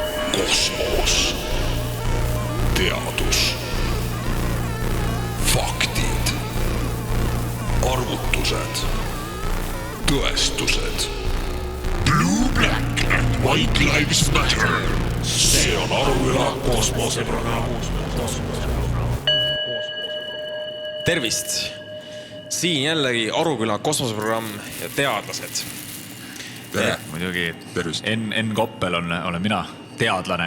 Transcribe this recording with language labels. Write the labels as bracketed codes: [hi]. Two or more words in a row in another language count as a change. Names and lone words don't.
[et] Kosmos. Teadus. Faktid. Arvutused. Tõestused. [en] Blue, black and white lives matter. [et] See on Aruvüla kosmoseprogramm. Tervist! Siin jällegi Aruvüla kosmoseprogramm ja teadlased. Tere! Muidugi. Tervist! N. Koppel olen mina, teadlane.